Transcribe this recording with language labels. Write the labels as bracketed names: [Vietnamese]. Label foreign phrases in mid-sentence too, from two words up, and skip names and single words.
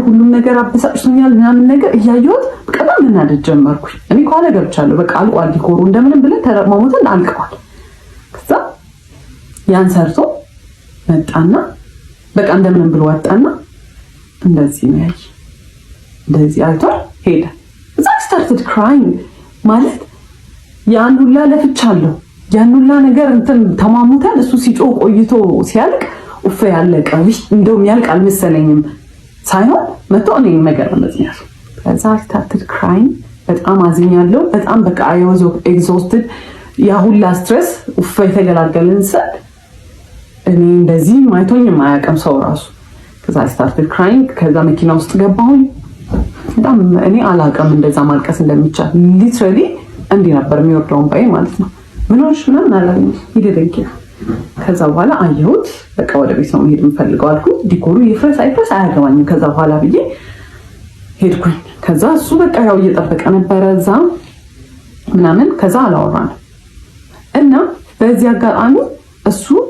[Amharic] ሁሉም ነገር አበሳጭቶኛል ምናምን ነገር እያየሁት በጣም መናደድ ጀመርኩኝ። እኔ ከኋላ ገብቻለሁ፣ በቃ አልቋል ዲኮሩ እንደምንም ብለን ተረማሙተን አልቀዋል። ከዛ ያን ሰርቶ መጣና በቃ እንደምንም ብሎ ወጣና እንደዚህ ነው ያይ እንደዚህ አይቷል ሄደ። እዛ [English] started crying [Amharic] ማለት ያን ሁላ ለፍቻለሁ፣ ያን ሁላ ነገር እንትን ተማሙተን እሱ ሲጮህ ቆይቶ ሲያልቅ ኡፍ ያለቀ እንደውም ያልቅ አልመሰለኝም ሳይሆን መቶ እኔን ነገር እንደዚህ ከዛ [English] started crying [Amharic] በጣም አዝኛለሁ። በጣም በቃ [English] I was exhausted። [Amharic] ያ ሁላ ስትሬስ ኡፍ የተገላገልን ሰዓት እኔ እንደዚህ ማይቶኝም አያውቅም ሰው ራሱ። ከዛ [English] started crying። [Amharic] ከዛ መኪና ውስጥ ገባሁኝ። በጣም እኔ አላውቅም እንደዛ ማልቀስ እንደሚቻል። ሊትራሊ እንዲህ ነበር የሚወርደውን ባይ ማለት ነው። ምን ሆነሽ ምናምን አላለኝ ይደደንኪ። ከዛ በኋላ አየሁት በቃ ወደ ቤት ነው መሄድ የምፈልገው አልኩኝ። ዲኮሩ ይፍረስ አይፍረስ አያገባኝም ከዛ በኋላ ብዬ ሄድኩኝ። ከዛ እሱ በቃ ያው እየጠበቀ ነበረ እዛ ምናምን። ከዛ አላወራንም እና በዚህ አጋጣሚ እሱ